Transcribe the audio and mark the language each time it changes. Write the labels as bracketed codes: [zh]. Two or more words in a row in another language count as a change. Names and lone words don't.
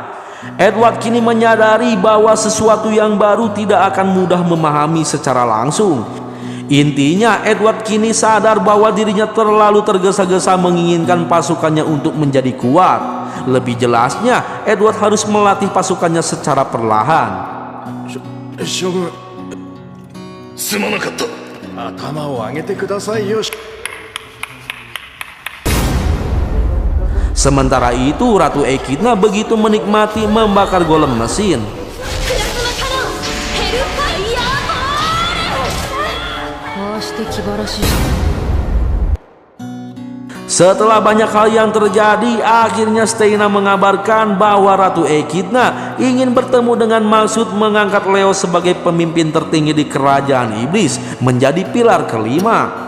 [id] Edward kini menyadari bahwa sesuatu yang baru tidak akan mudah memahami secara langsung. Intinya Edward kini sadar bahwa dirinya terlalu tergesa-gesa menginginkan pasukannya untuk menjadi kuat. Lebih jelasnya, Edward harus melatih pasukannya secara perlahan. Shogun, [ja] すまなかった。頭を上げてくださいよ。 [id] Sementara itu Ratu Echidna begitu menikmati membakar golem mesin. Setelah banyak hal yang terjadi, akhirnya Steina mengabarkan bahwa Ratu Echidna ingin bertemu dengan maksud mengangkat Leo sebagai pemimpin tertinggi di kerajaan iblis menjadi pilar kelima.